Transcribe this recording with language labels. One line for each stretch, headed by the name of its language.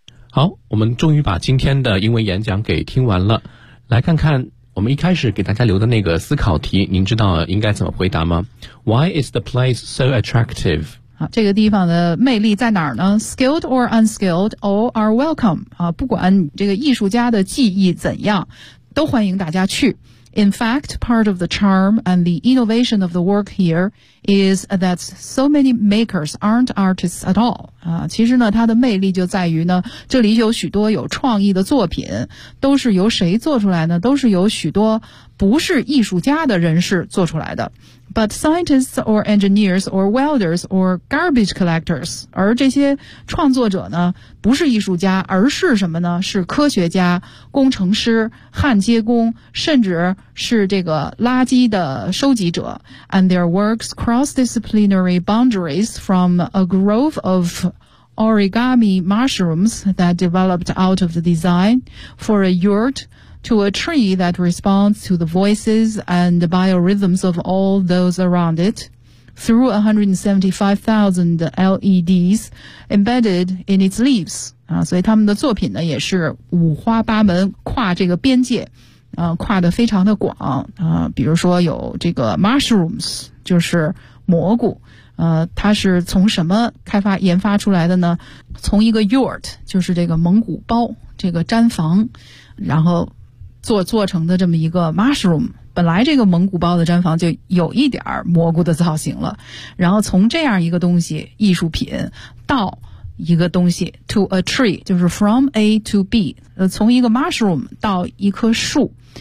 Chinese: 好，我们终于把今天的英文演讲给听完了，来看看我们一开始给大家留的那个思考题，您知道应该怎么回答吗？
English: Why is the place so attractive?
Chinese: 好，这个地方的魅力在哪儿呢？
English: Skilled or unskilled, all are welcome.
Chinese: 啊，不管这个艺术家的技艺怎样，都欢迎大家去。
English: In fact, part of the charm and the innovation of the work here is that so many makers aren't artists at all.
Chinese: 啊，其实呢，它的魅力就在于呢，这里有许多有创意的作品，都是由谁做出来呢？都是由许多不是艺术家的人士做出来的。
English: But scientists or engineers or welders or garbage collectors,
Chinese: 而这些创作者呢不是艺术家，而是什么呢？是科学家、工程师、焊接工，甚至是这个垃圾的收集者。
English: And their works cross disciplinary boundaries from a grove of origami mushrooms that developed out of the design for a yurtto a tree that responds to the voices and the biorhythms of all those around it, through 175,000 LEDs embedded in its leaves.
Chinese: 啊，所以他们的作品呢也是五花八门，跨这个边界，啊，跨得非常的广。啊，比如说有这个 mushrooms, 就是蘑菇。它是从什么开发研发出来的呢？从一个 yurt, 就是这个蒙古包，这个毡房，然后做成的这么一个 mushroom, 本来这个蒙古包的毡房就有一点蘑菇的造型了，然后从这样一个东西艺术品到一个东西
English: to a tree,
Chinese: 就是
English: from A to B,
Chinese: 从一个 mushroom 到一棵树，